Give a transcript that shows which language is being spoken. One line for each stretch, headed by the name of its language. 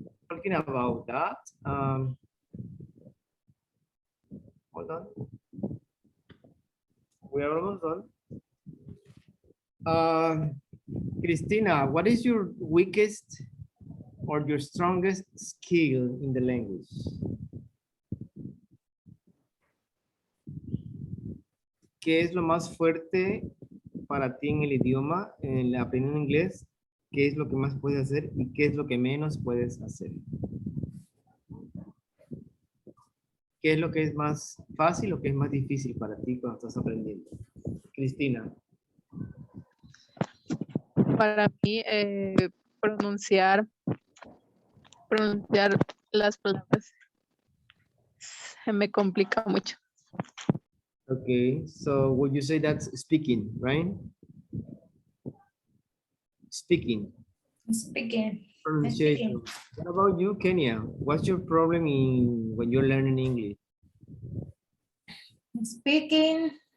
English: Talking about that, hold on. We are almost done. Christina, what is your weakest or your strongest skill in the language?
Spanish: ¿Qué es lo más fuerte para ti en el idioma, en la aprendiendo inglés? ¿Qué es lo que más puedes hacer y qué es lo que menos puedes hacer? ¿Qué es lo que es más fácil o qué es más difícil para ti cuando estás aprendiendo? Cristina. Para mí, pronunciar las palabras se me complica mucho.
English: Okay, so would you say that's speaking, right? Speaking. Speaking. Pronunciation. What about you, Kenya? What's your problem when you're learning English? Speaking.